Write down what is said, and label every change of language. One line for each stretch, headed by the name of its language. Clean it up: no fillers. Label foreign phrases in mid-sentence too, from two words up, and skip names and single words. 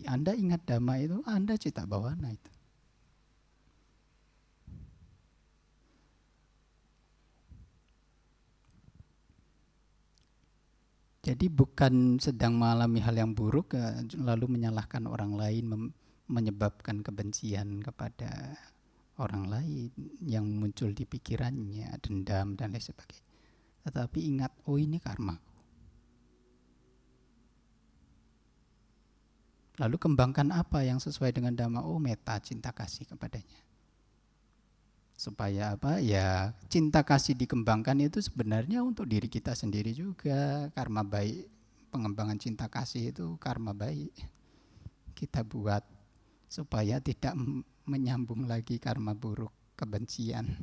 Indonesian: Anda ingat Dhamma itu, Anda
Pali: cita bawana
Indonesian: itu. Jadi bukan sedang mengalami hal yang buruk lalu menyalahkan orang lain, menyebabkan kebencian kepada orang lain yang muncul di pikirannya, dendam dan lain sebagainya. Tetapi ingat, oh ini karma. Lalu kembangkan apa yang sesuai dengan Dhamma? Oh metta, cinta kasih kepadanya. Supaya apa? Ya cinta kasih dikembangkan itu sebenarnya untuk diri kita sendiri juga. Karma baik, pengembangan cinta kasih itu karma baik. Kita buat supaya tidak menyambung lagi karma buruk, kebencian.